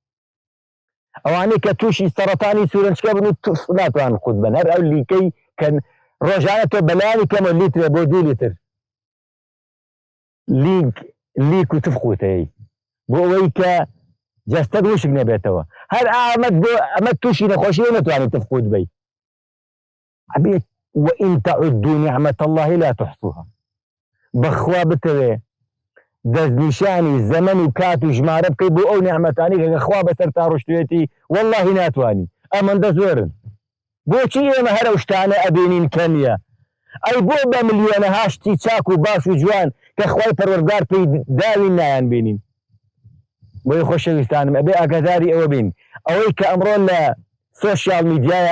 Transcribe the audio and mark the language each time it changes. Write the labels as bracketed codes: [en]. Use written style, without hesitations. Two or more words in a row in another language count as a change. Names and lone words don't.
[ckb] ئەوانەی کە تووشی سەرەتانی سوورنجکە بن و ناتوان قوت بن هەر ئەو لیکەی کە ڕۆژانە تۆ بەلایانی کەمە لیترە بۆ 2 لیتر لیک و تفقوتەیە بۆ ئەوەی کە جەستەت وشک نەبێتەوە هەر ئەمە تووشی نەخۆشیە نەتوانێت تفقوت بی ئەبێت [ar] وإن تعدوا نعمة الله لا تحصوها [ckb] بەخوا بتەوێ دەستنیشانی زەمن و کات و ژمارە بکەی بۆ ئەو نعمەتانی کە خوا بەسەر تا ڕۆشتوێتی وەڵڵاهی ناتوانی ئەمەندە زۆرن بۆچی ئێمە هەر ئەو شتانە ئەبینین کەمیە ئەی بۆ بە ملیۆنە هاشتی چاک و باش و جوان کە خوای پەروەردگار پێی داوین نایان بینین بۆی خۆشەویستانم ئەبێ ئاگاداری ئەوە بین ئەوەی کە ئەمڕۆ لە [en] social media